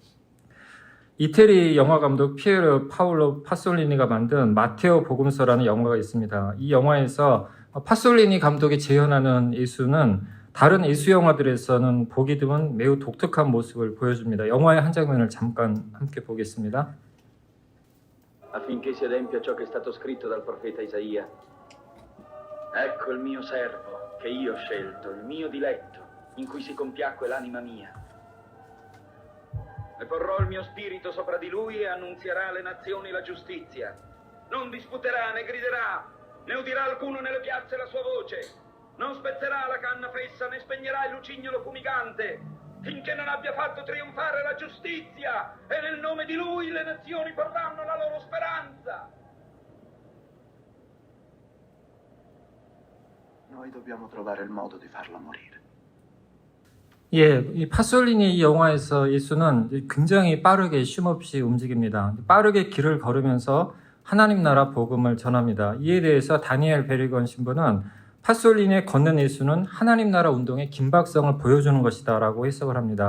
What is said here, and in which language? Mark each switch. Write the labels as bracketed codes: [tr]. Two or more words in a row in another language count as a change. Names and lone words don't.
[ko] 이태리 영화감독 피에르 파울로 파솔리니가 만든 마테오 복음서라는 영화가 있습니다. 이 영화에서 파솔리니 감독이 재현하는 예수는 다른 예수 영화들에서는 보기 드문 매우 독특한 모습을 보여줍니다. 영화의 한 장면을 잠깐 함께 보겠습니다. [it] Affinché si adempia ciò che è stato scritto dal profeta Isaia. Ecco il mio servo, che io ho scelto, il mio diletto, in cui si compiacque l'anima mia. E porrò il mio spirito sopra di lui e annunzierà alle nazioni la giustizia. Non disputerà né griderà, né udirà alcuno nelle piazze la sua voce. Non spezzerà la canna fessa né spegnerà il lucignolo fumigante, finché non abbia fatto trionfare la giustizia e nel nome di lui le nazioni porranno la loro speranza. Noi dobbiamo trovare il modo di farla morire. [ko] 이 파솔리니 이 영화에서 예수는 굉장히 빠르게 쉼없이 움직입니다. 빠르게 길을 걸으면서 하나님 나라 복음을 전합니다. 이에 대해서 다니엘 베리건 신부는 파솔리니의 걷는 예수는 하나님 나라 운동의 긴박성을 보여주는 것이다 라고 해석을 합니다.